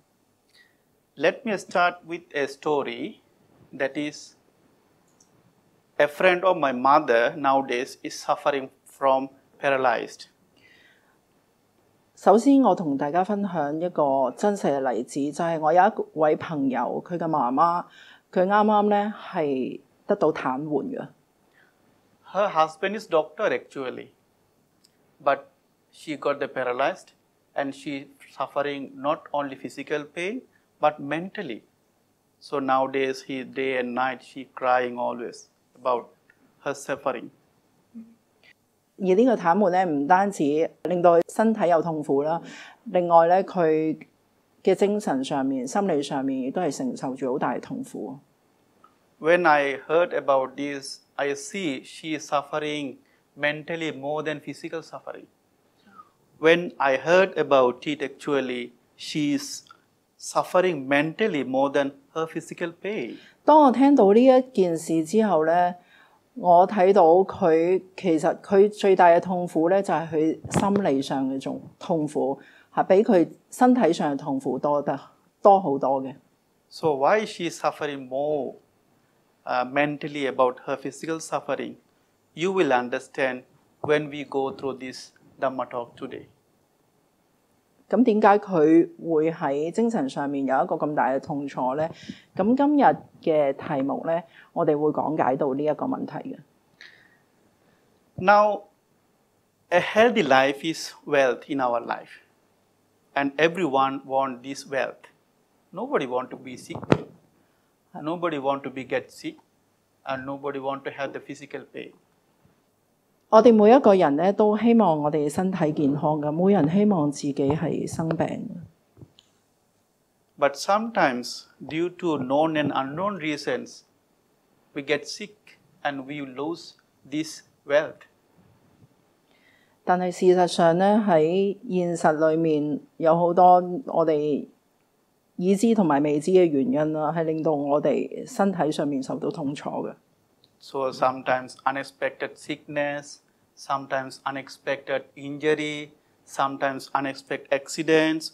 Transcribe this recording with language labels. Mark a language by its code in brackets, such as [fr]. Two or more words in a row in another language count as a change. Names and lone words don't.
[en] Let me start with a story that is a friend of my mother nowadays is suffering from paralyzed. [yue] 首先，我同大家分享一個真實嘅例子，就係我有一位朋友，佢嘅媽媽，佢啱啱咧係得到癱瘓嘅。 [en] Her husband is doctor actually, but she got the paralyzed and she suffering not only physical pain but mentally. So nowadays he day and night she crying always about her suffering. [yue] 而呢個癱瘓咧，唔單止令到佢身體有痛苦啦，另外咧佢嘅精神上面、心理上面，亦都係承受住好大嘅痛苦。 [en] When I heard about this, I see she is suffering mentally more than physical suffering. When I heard about it, actually, she is suffering mentally more than her physical pain. [yue] 當我聽到呢一件事之後咧，我睇到佢其實佢最大嘅痛苦咧，就係佢心理上嘅種痛苦，係比佢身體上嘅痛苦多好多嘅。 [en] So why she is suffering more mentally about her physical suffering? You will understand when we go through this Dhamma talk today. [yue] 咁點解佢會喺精神上面有一個咁大嘅痛楚咧？咁今日嘅題目咧，我哋會講解到呢一個問題嘅。 [en] Now, a healthy life is wealth in our life, and everyone wants this wealth. Nobody want to be sick. Nobody want to be get sick, and nobody want to have the physical pain. [yue] 我哋每一個人咧都希望我哋身體健康嘅，冇人希望自己係生病嘅。 [en] But sometimes, due to known and unknown reasons, we get sick and we lose this wealth. [yue] 但係事實上咧，喺現實裏面有好多我哋已知同埋未知嘅原因啦，係令到我哋身體上面受到痛楚嘅。 [en] So sometimes unexpected sickness, sometimes unexpected injury, sometimes unexpected accidents.